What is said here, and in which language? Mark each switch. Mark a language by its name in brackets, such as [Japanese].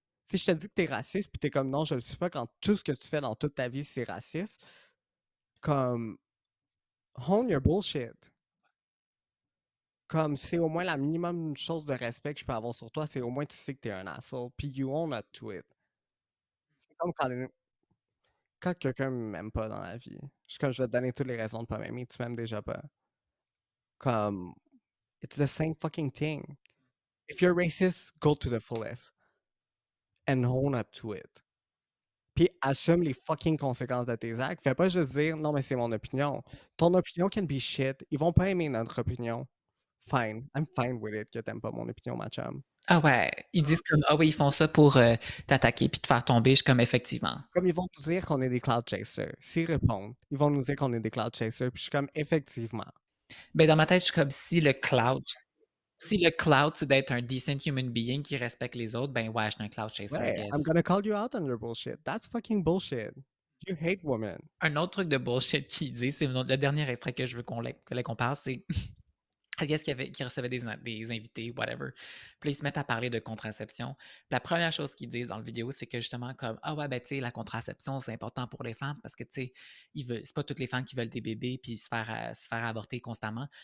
[French] Si je te dis que t'es raciste, puis t'es comme non, je le suis pas quand tout ce que tu fais dans toute ta vie, c'est raciste, comme [English] own your bullshit. [French] Comme c'est au moins la minimum chose de respect que je peux avoir sur toi, c'est au moins tu sais que t'es un asshole, puis [English] you own up to it. [French] C'est comme quand quelqu'un m'aime pas dans la vie. Je suis comme je vais te donner toutes les raisons de pas m'aimer, tu m'aimes déjà pas. [English] Comme it's the same fucking thing. If you're racist, go to the fullest and own up to it. [French] Puis assume les fucking conséquences de tes actes. Fais pas juste dire non, mais c'est mon opinion. Ton opinion [English] can be shit. [French] Ils vont pas aimer notre opinion. [English] Fine. I'm fine with it [French] que t'aimes pas mon opinion, ma chum. Ah ouais, ils disent comme ah oui, ils font ça pour t'attaquer puis te faire tomber. Je suis comme effectivement. Comme ils vont nous dire qu'on est des cloud chasers. S'ils répondent, ils vont nous dire qu'on est des cloud chasers. Puis je suis comme effectivement. Ben dans ma tête, je suis comme si le cloud c'est d'être un [English] decent human being [French] qui respecte les autres, ben ouais, je suis un cloud chaser, I [English] Ouais, I'm guess. gonna call you out on your bullshit. That's fucking bullshit. You hate women. [French] Un autre truc de bullshit qu'ils disent, c'est le dernier extrait que je veux qu'on parle, c'est I guess qu'il recevait des invités, whatever. Puis là, ils se mettent à parler de contraception. Puis la première chose qu'ils disent dans la vidéo, c'est que justement, comme, ah ouais, ben, tu sais, la contraception, c'est important pour les femmes parce que, tu sais, c'est pas toutes les femmes qui veulent des bébés puis se faire avorter constamment.